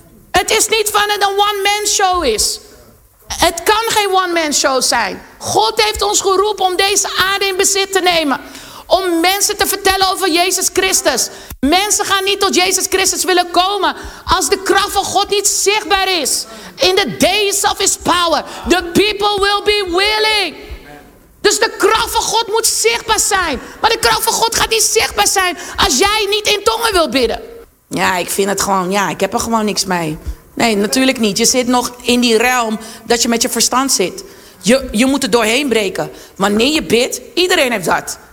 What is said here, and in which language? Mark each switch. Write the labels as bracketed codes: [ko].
[nl] Het is niet van het een one-man show is. Het kan geen one-man show zijn. God heeft ons geroepen om deze aarde in bezit te nemen. Om mensen te vertellen over Jezus Christus. Mensen gaan niet tot Jezus Christus willen komen als de kracht van God niet zichtbaar is. [en] In the days of his power, the people will be willing. [nl] Dus de kracht van God moet zichtbaar zijn. Maar de kracht van God gaat niet zichtbaar zijn als jij niet in tongen wil bidden. Ja, ik vind het gewoon, ja, ik heb er gewoon niks mee. Nee, natuurlijk niet. Je zit nog in die realm dat je met je verstand zit. Je moet er doorheen breken. Wanneer je bidt, iedereen heeft dat.